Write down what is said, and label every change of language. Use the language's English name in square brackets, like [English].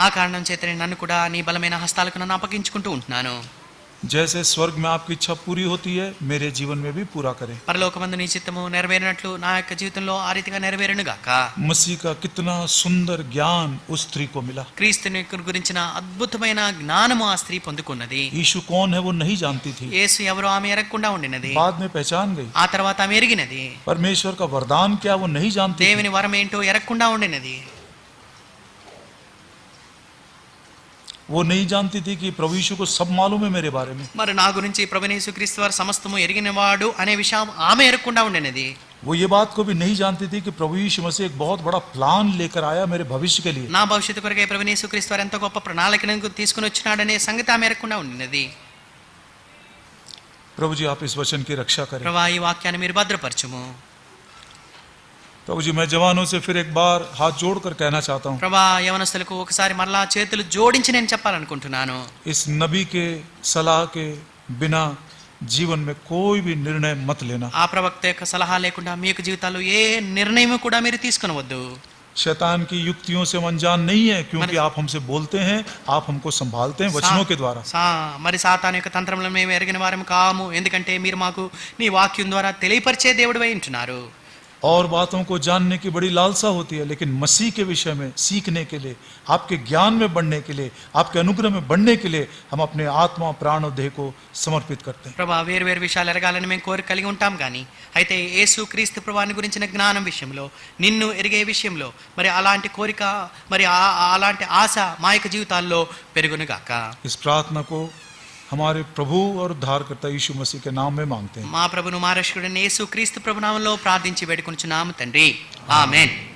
[Telugu] ఆ కారణం చేతనే నన్ను కూడా నీ బలమైన హస్తాలకు నన్ను అప్పగించుకుంటూ ఉంటున్నాను. [Hindi] जैसे स्वर्ग में आपकी इच्छा पूरी होती है, मेरे जीवन में भी पूरा करें. [Telugu] పరలోకమందు నీ చిత్తము నెరవేరినట్లు నా యొక్క జీవితంలో ఆ రీతిగా నెరవేరును గాక. [Hindi] मसीह का कितना सुंदर ज्ञान उस स्त्री को मिला. [Telugu] క్రీస్తుని గురించిన అద్భుతమైన జ్ఞానము ఆ స్త్రీ పొందుకున్నది. [Hindi] यीशु कौन है वो नहीं जानती थी, [Telugu] యేసు ఎవరో ఆమె ఎరగకుండా ఉండినది. [Hindi] बाद में पहचान गई. [Telugu] ఆ తర్వాత ఆమె ఎరిగినది. [Hindi] परमेश्वर का वरदान क्या वो नहीं जानती थी. [Telugu] దేవుని వరం ఏంటో ఎరగకుండా ఉండినది. [Hindi] वो नहीं जानती थी कि प्रभु यीशु को सब मालूम है मेरे बारे में. [Telugu] మరి నా గురించి ప్రభువైన యేసుక్రీస్తు వారు సమస్తము ఎరిగినవాడు అనే విషయం ఆమె ఎరగకుండా ఉండినది. [Hindi] वो ये बात को भी नहीं जानती थी कि प्रभु यीशु मसीह एक बहुत बड़ा प्लान लेकर आया मेरे भविष्य के लिए. [Telugu] నా భవిష్యత్తు కొరకై ప్రభువైన యేసుక్రీస్తు వారు ఎంత గొప్ప ప్రణాళికను తీసుకుని వచ్చినాడనే సంగతి ఆమె ఎరగకుండా ఉండినది. [Hindi] प्रभु जी आप इस वचन की रक्षा करें. [Telugu] ప్రభువా ఈ వాక్యాన్ని మీరు భద్రపరచుము. [Hindi] प्रभु जी मैं जवानों से फिर एक बार हाथ जोड़कर कहना चाहता हूँ, [Telugu] ప్రభువా యవనస్తులకు ఒకసారి మరలా చేతులు జోడించి నేను చెప్పాలనుకుంటున్నాను. [Hindi] इस नबी के सलाह के बिना जीवन में कोई भी निर्णय मत लेना. [Telugu] ఆ ప్రవక్త యొక్క సలహా లేకుండా మీ యొక్క జీవితాల్లో ఏ నిర్ణయం కూడా మీరు తీసుకొనవద్దు. [Hindi] शैतान की युक्तियों से हम अनजान नहीं है, क्योंकि आप हमसे बोलते हैं, आप हमको संभालते हैं वचनों के द्वारा. [Telugu] మరి సాతాను యొక్క తంత్రంలో మేము ఎరిగిన వారం కాము, ఎందుకంటే మీరు మాకు నీ వాక్యం ద్వారా తెలియపరిచే దేవుడివై ఉంటున్నారు. [Hindi] और बातों को जानने की बड़ी लालसा होती है, लेकिन मसीह के विषय में सीखने के लिए, आपके ज्ञान में बढ़ने के लिए, आपके अनुग्रह में बढ़ने के लिए हम अपने आत्मा प्राण और देह को समर्पित करते हैं. [Telugu] ప్రభా వేరు విషయాలు ఎరగాలని మేము కోరిక కలిగి ఉంటాం కానీ అయితే యేసు క్రీస్తు ప్రభువాని గురించిన జ్ఞానం విషయంలో, నిన్ను ఎరిగే విషయంలో మరి అలాంటి కోరిక మరి అలాంటి ఆశ మా యొక్క జీవితాల్లో పెరుగును గాక. [Hindi] इस प्रार्थना को हमारे प्रभु और उद्धारकर्ता यीशु मसीह के नाम में मांगते हैं. [Telugu] మా ప్రభును మా రక్షకుడైన యేసు క్రీస్తు ప్రభునామంలో ప్రార్థించి వేడుకొనుచున్నాము తండ్రి. ఆమేన్.